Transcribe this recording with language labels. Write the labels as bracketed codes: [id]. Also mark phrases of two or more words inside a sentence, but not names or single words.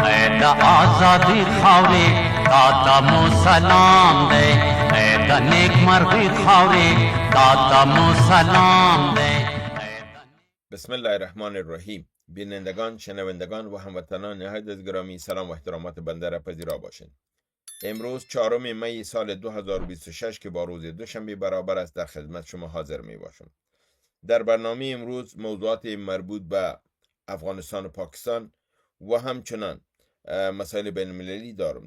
[ps] د آزادی خاورې دا د مو سلام دی، د نیک مرغی خاورې دا د مو سلام دی. [ar] بسم الله الرحمن الرحیم. [fa] بینندگان، شنوندگان و هموطنان نهایت از گرامی، سلام و احترامات بنده را پذیرا باشید. امروز 4 می سال 2026 که با روز دوشنبه برابر است در خدمت شما حاضر می باشم. در برنامه امروز موضوعات مربوط به افغانستان و پاکستان و همچنان مسائل بین المللی دارم.